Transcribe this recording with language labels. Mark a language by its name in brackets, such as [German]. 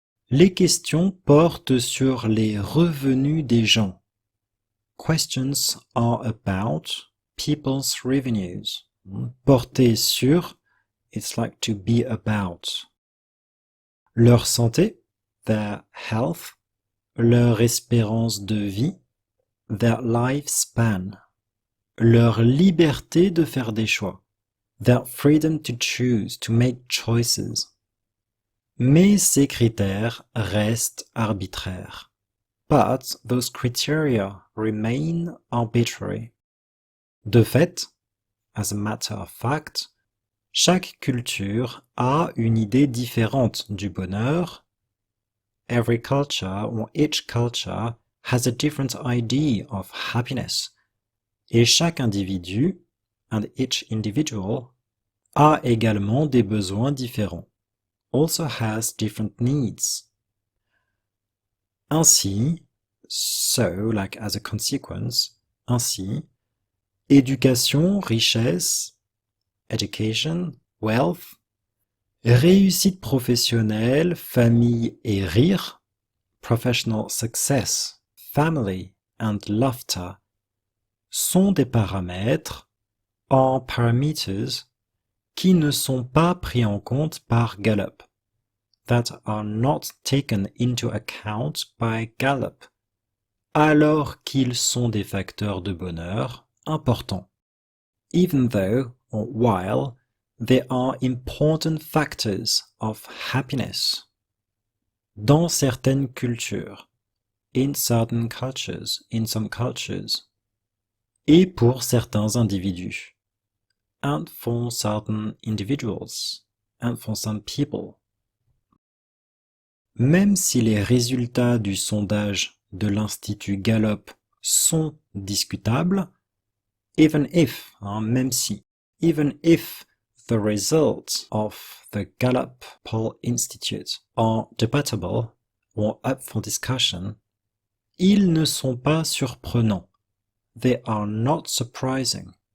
[French] Les questions portent sur les revenus des gens. [English] Questions are about people's revenues. Porter sur, it's like to be about. [French] Leur santé, [English] their health. [French] Leur espérance de vie, [English] their lifespan. [French] Leur liberté de faire des choix, [English] their freedom to choose, to make choices. [French] Mais ces critères restent arbitraires. [English] But those criteria remain arbitrary. [French] De fait, [English] as a matter of fact, [French] chaque culture a une idée différente du bonheur. [English] Every culture or each culture has a different idea of happiness. [French] Et chaque individu, [English] and each individual, [French] a également des besoins différents. [English] Also has different needs. [French] Ainsi, [English] so, like as a consequence, [French] ainsi, éducation, richesse, [English] education, wealth, [French] réussite professionnelle, famille et rire, [English] professional success, family and laughter, [French] sont des paramètres, [English] are parameters, [French] qui ne sont pas pris en compte par Gallup, [English] that are not taken into account by Gallup, [French] alors qu'ils sont des facteurs de bonheur importants. [English] Even though, or while, they are important factors of happiness. [French] Dans certaines cultures, [English] in certain cultures, in some cultures, [French] et pour certains individus, [English] and for certain individuals, and for some people. [French] Même si les résultats du sondage de l'Institut Gallup sont discutables, [English] even if, [French] même si, [English] even if the results of the Gallup Poll Institute are debatable or up for discussion, [French] ils ne sont pas surprenants. [English] They are not surprising.